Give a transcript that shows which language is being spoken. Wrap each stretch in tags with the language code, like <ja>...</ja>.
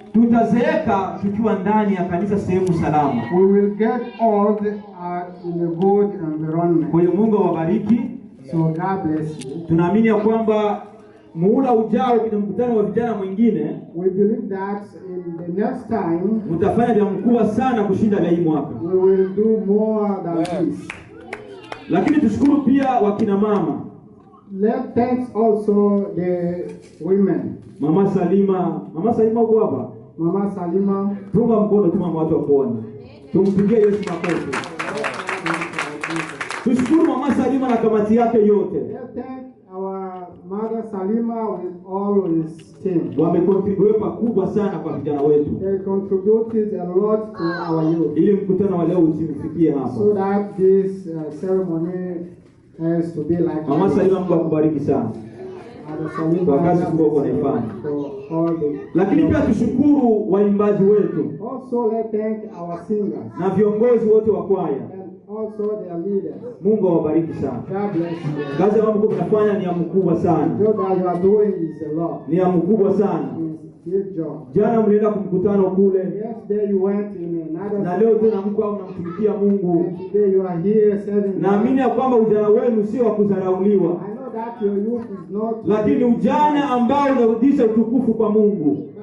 <sw>Tutazeeka tukiwa ndani ya kanisa sehemu salama.</sw> <en>We will get old in a good environment.</en> <sw>Kwa hiyo Mungu awabariki.</sw> <en>So God bless you.</en> <sw>Tunaamini ya kwamba muhula ujao kwenye mkutano wa vijana mwingine,</sw> <en>we believe that in the next time</en> <sw>mtafanya vya mkubwa sana kushinda vya hii mwaka.</sw> <en>We will do more than this.</en> <sw>Lakini tushukuru pia wakina mama.</sw> <en>Let thanks also the women.</en> <sw>Mama Salima uko hapa? Mama Salima, tunga mkono tu mama watu wakuone. Tumpigie Yesu makofi. Tushukuru Mama Salima na kamati yake yote.</sw> <en>Our Mother Salima with all his team.</en> <sw>Wamecontribute pakubwa sana kwa vijana wetu.</sw> <en>They contributed a lot to our youth.</en> <sw>Ili mkutano wa leo usifikie hapa.</sw> <en>So that this ceremony has to be like.</en> <sw>Mama Salima, Mungu akubariki sana. Kwa kazi kubwa unaifanya. Lakini pia tushukuru waimbaji wetu.</sw> <en>Also let's thank our singers.</en> <sw>Na viongozi wote wa kwaya.</sw> <en>Also their leaders.</en> <sw>Mungu awabariki sana.</sw> <en>God bless you.</en> <sw>Kazi ambayo mnafanya ni ya mkubwa sana.</sw> <en>The job that you are doing is a lot.</en> <sw>Ni ya mkubwa sana.</sw> <en>Good job.</en> <sw>Jana mlienda kumkutano kule.</sw> <en>Yesterday you went in another.</en> <sw>Na leo tena mko au mnamtumikia Mungu.</sw> <en>And today you are here serving.</en> <sw>Naamini ya kwamba ujana wenu sio wa kudharauliwa.</sw> <en>I know that your youth is not.</en> <sw>Lakini ujana ambao unarudisha utukufu kwa Mungu.</sw>